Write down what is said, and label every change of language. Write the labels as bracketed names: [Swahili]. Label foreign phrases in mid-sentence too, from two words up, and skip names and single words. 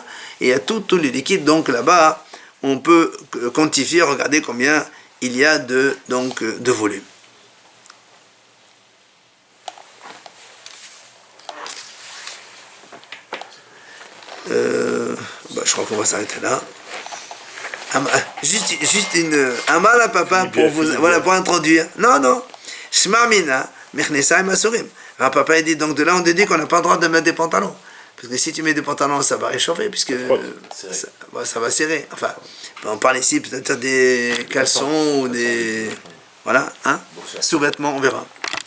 [French] Et il y a tout les liquides, donc là-bas, on peut quantifier, regarder combien il y a de volume. Je crois qu'on va s'arrêter là. Juste une amal à papa pour vous, voilà, pour introduire. Non. Shmarmina, mechnesa et masurim. Alors papa il dit, donc de là on te dit qu'on n'a pas le droit de mettre des pantalons. Parce que si tu mets des pantalons, ça va réchauffer, puisque ça va serrer. Enfin, on parle ici peut-être des caleçons ou des... Voilà, hein, sous-vêtements, on verra.